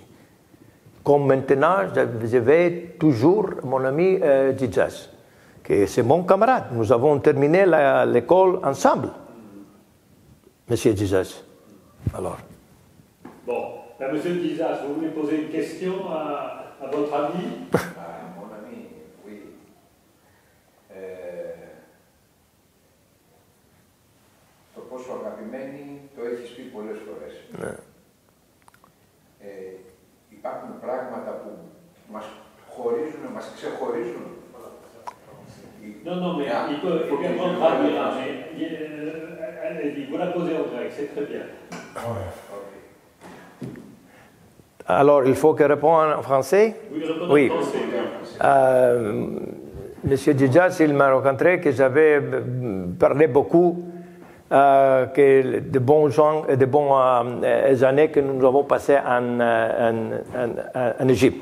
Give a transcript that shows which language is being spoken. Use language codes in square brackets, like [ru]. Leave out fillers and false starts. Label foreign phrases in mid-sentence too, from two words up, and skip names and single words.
[fr] Comme maintenant, je vais toujours mon ami Djidjas, que c'est mon camarade. Nous avons terminé l'école ensemble, Monsieur Djidjas. Alors. Bon, Monsieur Djidjas, vous voulez poser une question à votre ami? Mon ami, oui. [el] Το πόσο αγαπημένοι το έχεις πει πολλές φορές. Ναι. Υπάρχουν πράγματα που μας χωρίζουν, μας ξεχωρίζουν. [fr] Non, mais il peut également traduire, mais allez-y, vous la posez en grec, c'est très bien. Alors, il faut que je réponde en français? Oui, répondez en français. Monsieur Djidjas, il m'a rencontré que j'avais parlé beaucoup que de bons gens et de bonnes années que nous avons passées en Égypte.